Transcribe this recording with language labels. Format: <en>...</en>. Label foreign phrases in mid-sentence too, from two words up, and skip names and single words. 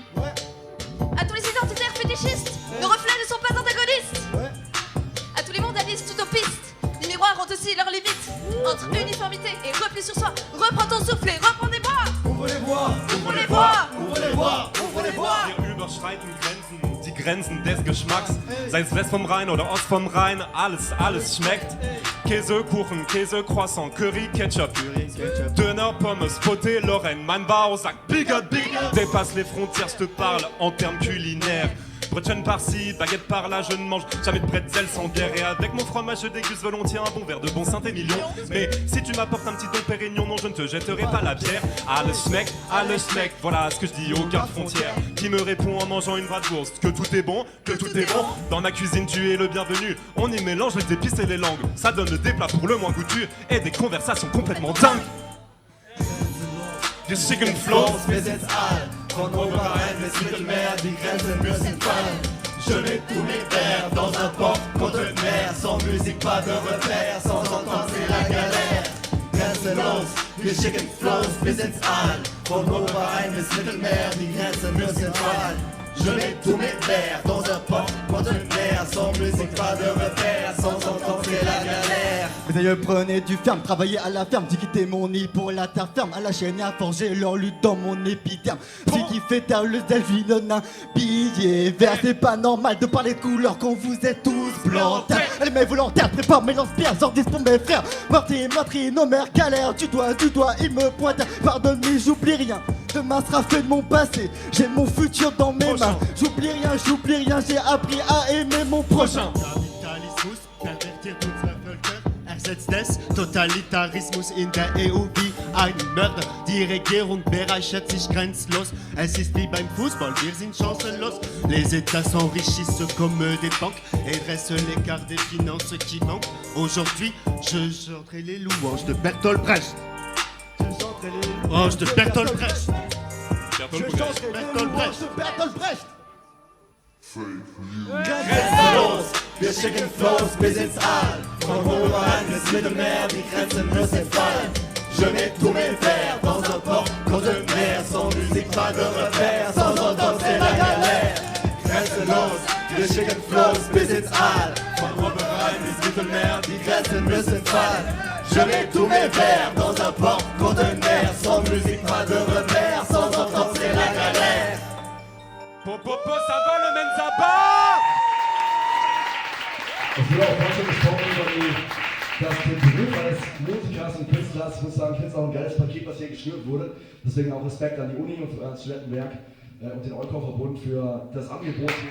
<fr>À tous les identitaires fétichistes, nos reflets ne sont pas antagonistes. À tous les mondialistes utopistes, les miroirs ont aussi leurs limites. Entre uniformité et repli sur soi, reprends ton souffle et reprends des bois. Ouvre les voies, Ouvre les voies, ouvre les voies, ouvre les voies.</fr> <de>Wir überschreiten Grenzen, die Grenzen des Geschmacks. Sei es West vom Rhein oder Ost vom Rhein, alles schmeckt. Käse, Kuchen, Käse, Croissant, Curry, Ketchup. Döner, Pommes, Poté, Lorraine, mein Bauch sagt</de> <en>bigger, bigger.</en> <fr>Dépasse les frontières, je te parle en termes culinaires. Brötchen par-ci, baguette par-là, je ne mange jamais de bretzel sans bière. Et avec mon fromage, je déguste volontiers un bon verre de bon Saint-Émilion. Mais si tu m'apportes un petit Dom Pérignon, non, je ne te jetterai pas la bière.</fr> <de>Alles schmeckt,</de> <fr>voilà ce que je dis aux gardes frontières. Qui me répond en mangeant une bratwurst que tout est bon, que tout est bon. Dans ma cuisine, tu es le bienvenu. On y mélange les épices et les langues. Ça donne des plats pour le moins goûtus et des conversations complètement dingues.</fr> <en>Du chicken flow.</en> <de>Wir sind's all, von Oberrhein bis Mittelmeer, die Grenzen müssen fallen.</de> <fr>Je mets tous mes verres dans un porte-conteneur. Sans musique, pas de repère, sans entendre c'est la galère.</fr> <de>Grenzenlos, wir schicken Flows, wir sind's all, von Oberrhein bis Mittelmeer, die Grenzen müssen fallen.</de> <fr>Je mets tous mes verres dans un porte-conteneur. Sans musique, pas de repère, sans entendre c'est la galère. Mes aïeux prenaient du ferme, travaillaient à la ferme, j'ai quitté mon nid pour la terre ferme, à la chaîne et à forger leur lutte dans mon épiderme. Ce qui fait taire le delphi donne un billet vert, c'est pas normal de parler de couleur quand vous êtes tous blancs. Allez mes volontaires, prépare mes lance-pierres, sortis pour mes frères. Meurtrier, nos mères galèrent, du doigt, il me pointe. Pardonne mais j'oublie rien, demain sera fait de mon passé, j'ai mon futur dans mes mains. J'oublie rien, j'ai appris à aimer mon prochain.</fr> <de>Kapitalismus, pervertiert unser Völker, ersetzt es Totalitarismus in der EU wie ein Mörder. Die Regierung bereichert sich grenzlos, es ist wie beim Fußball, wir sind chancenlos.</de> <fr>Les États s'enrichissent comme des banques et dressent l'écart des finances qui manquent. Aujourd'hui, je chanterai les louanges de Bertolt Brecht. De Bertolt Brecht. Bertolt Brecht.</fr> <de>Grenzenlos, wir schicken Flows, wir sind's all, von Oberrhein bis Mittelmeer, die Grenzen müssen fallen.</de> <fr>Je mets tous mes verres dans un porte-conteneur. Sans musique, pas de repère, sans entendre c'est la galère.</fr> <de>Grenzenlos, wir schicken Flows, wir sind's all, von Oberrhein bis Mittelmeer, die Grenzen müssen fallen.</de> <fr>Je mets tous mes verres dans un porte-conteneur. Sans musique, pas de repère, sans entendre c'est la galère. Popo, ça va le Menzaba?</fr> <de>Es wird auch ganz schön gesprochen über das Beruf eines Musikers und Künstlers. Ich muss sagen, ich finde es auch ein geiles Paket, was hier geschnürt wurde. Deswegen auch Respekt an die Uni und ans Studentenwerk und den Eukau-Verbund für das Angebot.</de>